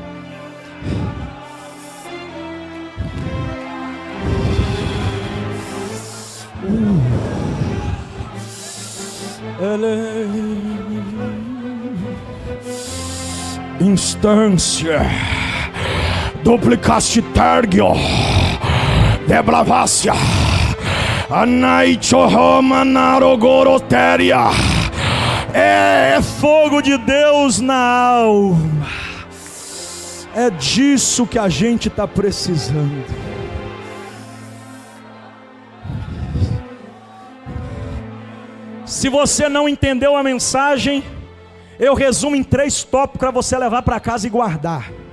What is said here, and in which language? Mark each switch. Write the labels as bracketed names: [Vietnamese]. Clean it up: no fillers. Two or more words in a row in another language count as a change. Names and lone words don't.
[Portuguese] Instância duplicaste tergio deblavácia anaicho romanarogorotéria. É fogo de Deus na alma. É disso que a gente está precisando. Se você não entendeu a mensagem, eu resumo em 3 tópicos para você levar para casa e guardar.